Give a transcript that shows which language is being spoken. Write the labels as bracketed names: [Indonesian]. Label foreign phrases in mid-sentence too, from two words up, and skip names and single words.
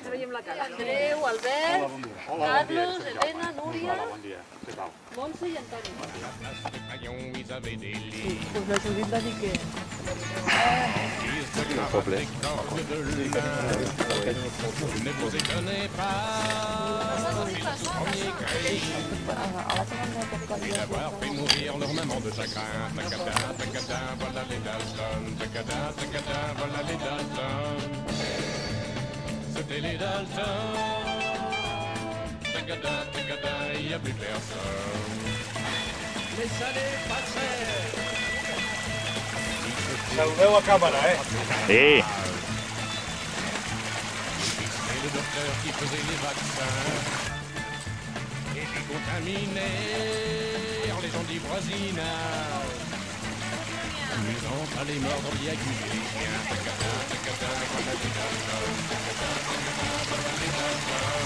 [Catalan] Andreu, Albert, Carlos, Elena, Núria, Montse i Antoni. Pues la Judit va dir que... El poble. [French] D'avoir fait mourir leur maman de chagrin. Tacada, tacada, voilà les Dalton. Tacada, tacada, voilà les Dalton. C'était les Dalton. Tacada, tacada, il n'y a plus personne. Mais ça n'est pas très. [Catalan] Saludeu a càmera, Sí. [French] Et le docteur qui faisait les vaccins. Et puis contaminé en les gens du voisinage. Amusant à les mordre, y accuser les chiens. Tacada, tacada, voilà les Dalton. Tacada, tacada, voilà les Dalton.